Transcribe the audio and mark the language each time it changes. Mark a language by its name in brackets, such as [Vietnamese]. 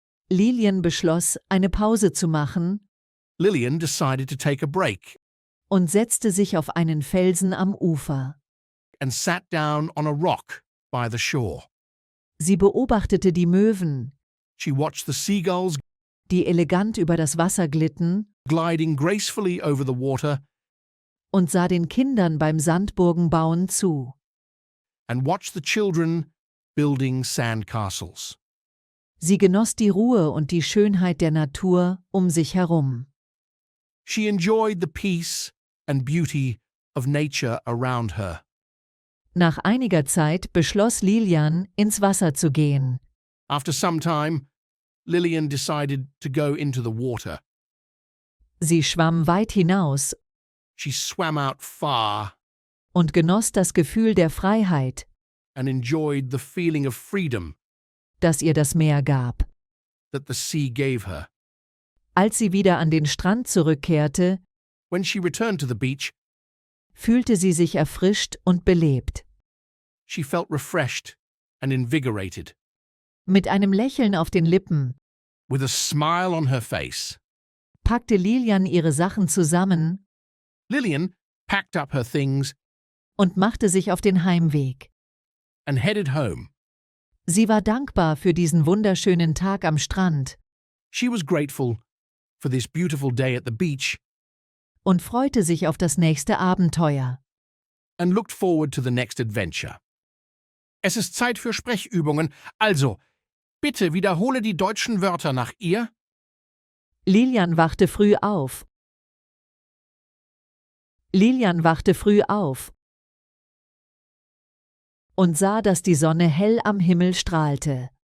[German] Lilian beschloss, eine Pause zu machen [English] Lillian decided to take a break [German] und setzte sich auf einen Felsen am Ufer. [English] and sat down on a rock by the shore. [German] Sie beobachtete die Möwen, [English] She watched the seagulls [German] die elegant über das Wasser glitten, [English] gliding gracefully over the water [German] und sah den Kindern beim Sandburgenbauen zu. [English] and watched the children building sandcastles. [German] Sie genoss die Ruhe und die Schönheit der Natur um sich herum. [English] She enjoyed the peace and beauty of nature around her. [German] Nach einiger Zeit beschloss Lilian, ins Wasser zu gehen. [English] After some time, Lillian decided to go into the water. [German] Sie schwamm weit hinaus [English] She swam out far [German] und genoss das Gefühl der Freiheit, [English] and enjoyed the feeling of freedom [German] das ihr das Meer gab. [English] that the sea gave her. [German] Als sie wieder an den Strand zurückkehrte, [English] When she returned to the beach, [German] fühlte sie sich erfrischt und belebt. [English] she felt refreshed and invigorated. [German] Mit einem Lächeln auf den Lippen [English] With a smile on her face, [German] packte Lilian ihre Sachen zusammen [English] Lillian packed up her things [German] und machte sich auf den Heimweg. [English] and headed home. [German] Sie war dankbar für diesen wunderschönen Tag am Strand [English] She was grateful for this beautiful day at the beach [German] und freute sich auf das nächste Abenteuer. [English] and looked forward to the next adventure. [German] Es ist Zeit für Sprechübungen, also bitte wiederhole die deutschen Wörter nach ihr. Lilian wachte früh auf. Lilian wachte früh auf und sah, dass die Sonne hell am Himmel strahlte.